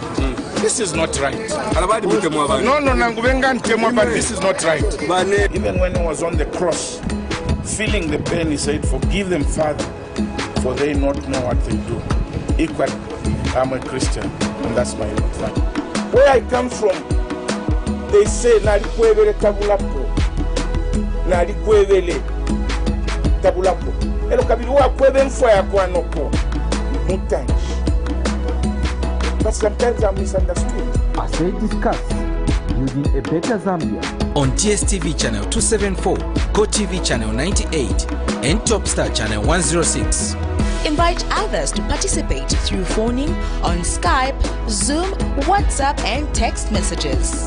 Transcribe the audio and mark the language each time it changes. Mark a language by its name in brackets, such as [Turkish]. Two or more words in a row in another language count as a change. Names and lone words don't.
[English] This is not right. No, but this is not right. Even when he was on the cross, feeling the pain, he said, "Forgive them, Father, for they not know what they do." Equally, I'm a Christian, and that's my life. Where I come from, they say, [Bemba] "Nalikwevele tabulapo, nalikwevele tabulapo." Elo kabili wa kweve mfwa ya kwa noko mutanji. [English] But sometimes I'm misunderstood. As they discuss building a better Zambia on DSTV channel 274, Go TV channel 98, and Topstar channel 106. Invite others to participate through phoning on Skype, Zoom, WhatsApp, and text messages.